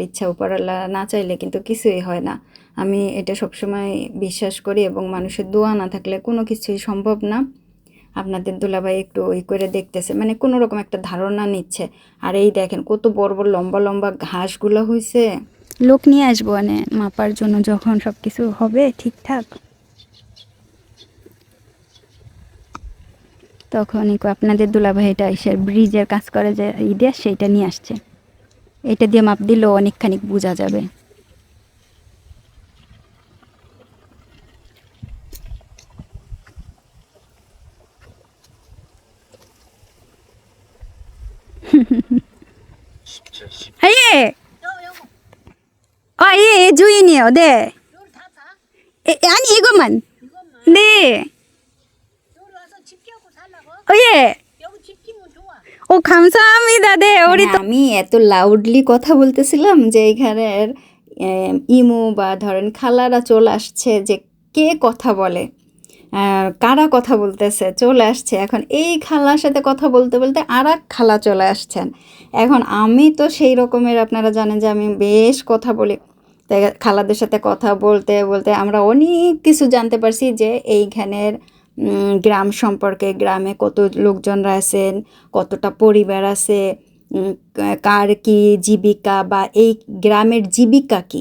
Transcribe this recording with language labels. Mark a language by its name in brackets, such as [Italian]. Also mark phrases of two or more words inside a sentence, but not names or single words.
[Bangla] ইচ্ছা উপরওয়ালা না চাইলে কিন্তু কিছুই হয় না আমি এটা সবসময় বিশ্বাস করি এবং মানুষের দোয়া না থাকলে কোনো কিছুই সম্ভব না আপনাদের দুলাভাই একটু করে দেখতেছে কোনো রকম একটা ধারণা নিচ্ছে আর এই দেখেন কত বড় বড় লম্বা লম্বা ঘাসগুলো হয়েছে লোক নিয়ে আসবো মাপার জন্য যখন সব কিছু হবে ঠিকঠাক তখনই আপনাদের দুলাভাই এটা এসে ব্রিজের কাজ করে যে সেইটা নিয়ে আসছে এটা দিয়ে মাপ দিলেও অনেকখানি বোঝা যাবে। [Korean] 예. 아, 예, 예, 주인이요. 네. 아니, 이것만. 네. 예. ও 감사합니다. 네, 우리 [Bangla] আমি এত লাউডলি কথা বলতেছিলাম যে এখানের ইমু বা ধরেন খালারা চলে আসছে, যে কে কথা বলে, কারা কথা বলতেছে চলে আসছে। এখন এই খালার সাথে কথা বলতে বলতে আর এক খালা চলে আসছেন। এখন আমি তো সেই রকমের, আপনারা জানেন যে আমি বেশ কথা বলি, তাই খালাদের সাথে কথা বলতে বলতে আমরা অনেক কিছু জানতে পারছি যে এইখানের গ্রাম সম্পর্কে, গ্রামে কত লোকজনরা আছেন, কতটা পরিবার আছে, কার কি জীবিকা বা এই গ্রামের জীবিকা কি।